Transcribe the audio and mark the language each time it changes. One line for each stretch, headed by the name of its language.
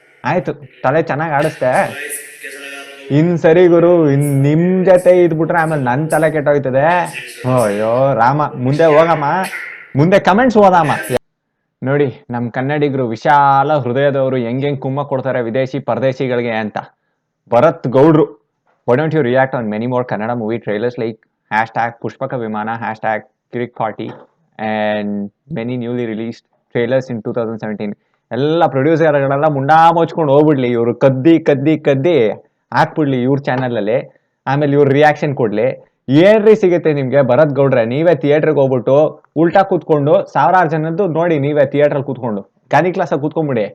Kannada: ಆಯ್ತು, ತಲೆ ಚೆನ್ನಾಗಿ ಆಡಿಸ್ದೆ. ಇನ್ ಸರಿ ಗುರು, ನಿಮ್ ಜೊತೆ ಇದ್ಬಿಟ್ರೆ ಆಮೇಲೆ ನನ್ ತಲೆ ಕೆಟ್ಟೋಯ್ತದೆ. ಅಯ್ಯೋ ರಾಮ, ಮುಂದೆ ಹೋಗಮ್ಮ, ಮುಂದೆ ಕಮೆಂಟ್ಸ್ ಓದಮ್ಮ. ನೋಡಿ ನಮ್ ಕನ್ನಡಿಗರು ವಿಶಾಲ ಹೃದಯದವರು ಹೆಂಗ್ ಕುಮ್ಮ ಕೊಡ್ತಾರೆ ವಿದೇಶಿ ಪರದೇಶಿಗಳಿಗೆ ಅಂತ.
English: ಭರತ್ ಗೌಡ್ರು, why don't you react on many more Kannada movie trailers like #Pushpaka Vimana, #Kirik40 and many newly released trailers in 2017.
Kannada: ಎಲ್ಲ ಪ್ರೊಡ್ಯೂಸರ್ಗಳೆಲ್ಲ ಮುಂಡಾ ಮುಚ್ಕೊಂಡು ಹೋಗ್ಬಿಡ್ಲಿ, ಇವ್ರು ಕದ್ದಿ ಹಾಕ್ಬಿಡ್ಲಿ ಇವ್ರ ಚಾನಲ್ ಅಲ್ಲಿ. ಆಮೇಲೆ ಇವ್ರ ರಿಯಾಕ್ಷನ್ ಕೊಡ್ಲಿ. ಏನ್ರಿ ಸಿಗುತ್ತೆ ನಿಮ್ಗೆ ಭರತ್ ಗೌಡ್ರೆ? ನೀವೇ ಥಿಯೇಟರ್ಗೆ ಹೋಗ್ಬಿಟ್ಟು ಉಲ್ಟಾ ಕೂತ್ಕೊಂಡು 1000 ಜನದ್ದು ನೋಡಿ, ನೀವೇ ಥಿಯೇಟರ್ ಕೂತ್ಕೊಂಡು ಗಾಂಧಿ ಕ್ಲಾಸ್ ಕೂತ್ಕೊಂಡ್ಬಿಡಿ.